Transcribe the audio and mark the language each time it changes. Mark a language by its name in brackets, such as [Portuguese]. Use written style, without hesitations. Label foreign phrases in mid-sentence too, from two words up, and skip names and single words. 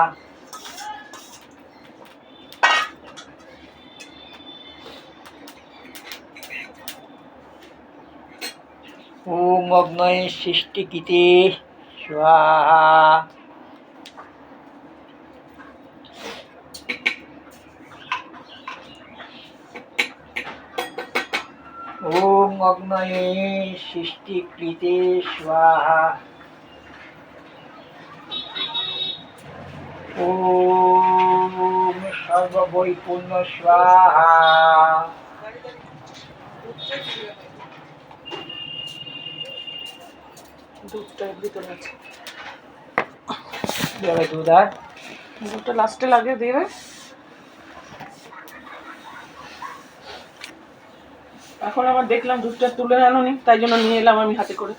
[Sanskrit] ओम अग्नि सृष्टिकिते स्वाहा ओम अग्नि सृष्टिकृते स्वाहा ओम सर्ववैपुण्य स्वाहा [Bangla] দুধটা এর ভিতরে আছে। [English] There I do that. [Bangla] দুধটা লাস্টে লাগিয়ে দেবে। এখন আবার দেখলাম দুধটা তুলে আনোনি, তাই জন্য নিয়ে এলাম আমি হাতে করে।